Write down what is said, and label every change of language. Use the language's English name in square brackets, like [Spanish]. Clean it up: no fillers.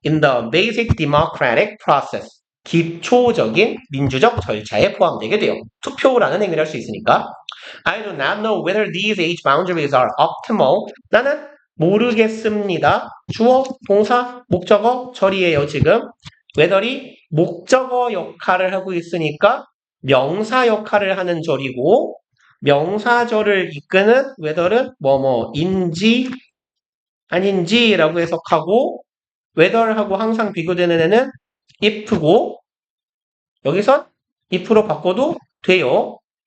[English] In the basic democratic process. [Korean] 기초적인 민주적 절차에 포함되게 돼요. 투표라는 행위를 할 수 있으니까. [English] I do not know whether these age boundaries are optimal. [Korean] 나는 모르겠습니다. 주어, 동사, 목적어, 절이에요, 지금. whether이 목적어 역할을 하고 있으니까 명사 역할을 하는 절이고 명사절을 이끄는 whether은 뭐뭐인지 아닌지라고 해석하고 whether하고 항상 비교되는 애는 if고 여기선 if로 바꿔도 돼요.